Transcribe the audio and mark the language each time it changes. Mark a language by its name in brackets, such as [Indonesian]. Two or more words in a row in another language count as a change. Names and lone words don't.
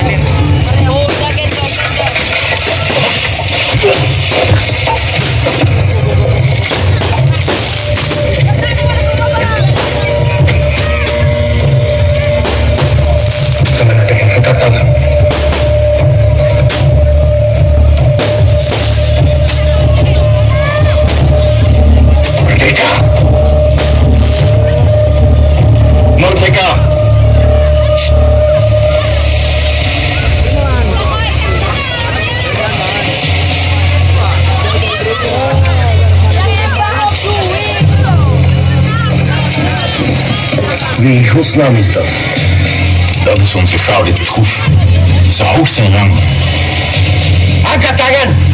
[Indonesian] Jangan ada yang angkat tangan. Merdeka! Merdeka! [Dutch] Wie in godsnaam is dat? Dat is onze gouden troef. Ze hoogst zijn rang. [Indonesian] Angkat tangan!